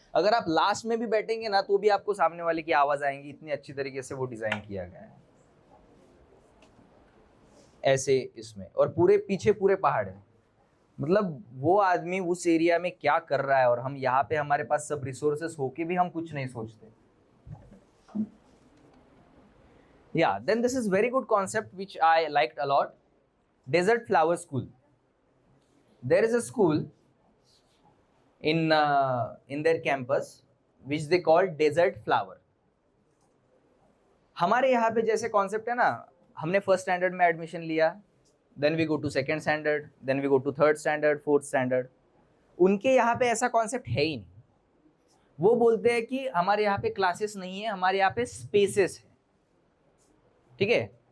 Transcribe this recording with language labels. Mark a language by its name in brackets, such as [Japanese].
[Hindi] अगर आप लास्ट में भी बैठेंगे ना तो भी आपको सामने वाले की आवाज आएंगी, इतनी अच्छी तरीके से वो डिजाइन किया गया है ऐसे इसमें. और पूरे पीछे पूरे पहाड़ है. मतलब वो आदमी उस एरिया में क्या कर रहा है, और हम यहाँ पे हमारे पास सब रिसोर्सेस होके भी हम कुछ नहीं सोचते. [English] Yeah, then this is very good concept which I liked a lot. Desert Flower School. There is a school in their campus which they call Desert Flower. [Hindi] हमारे यहाँ पे जैसे कॉन्सेप्ट है ना, हमने फर्स्ट स्टैंडर्ड में एडमिशन लिया, [English] Then we go to second standard, then we go to third standard, fourth standard. [Hindi] उनके यहाँ पे ऐसा कॉन्सेप्ट है ही नहीं. वो बोलते हैं कि हमारे यहाँ पे क्लासेस नहीं है, हमारे यहाँ पे स्पेसेस है, ठीक है।